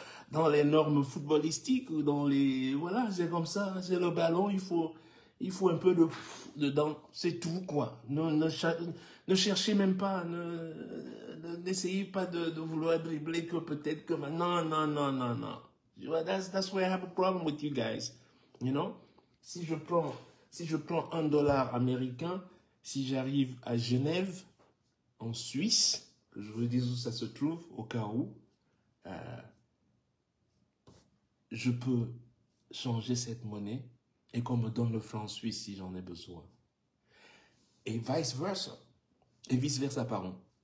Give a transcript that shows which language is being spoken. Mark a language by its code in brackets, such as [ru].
[fr] dans les normes footballistiques ou dans les... Voilà, c'est comme ça, c'est le ballon, il faut un peu dedans, c'est tout, quoi. Ne cherchez même pas, n'essayez pas de vouloir dribbler que peut-être que... Non, non, non, non, non. [en] That's why I have a problem with you guys. You know? [fr] Si je prends $1 américain, si j'arrive à Genève, en Suisse, que je vous dis où ça se trouve, au cas où, je peux changer cette monnaie et qu'on me donne le franc suisse si j'en ai besoin. Et vice-versa. Et vice-versa, pardon.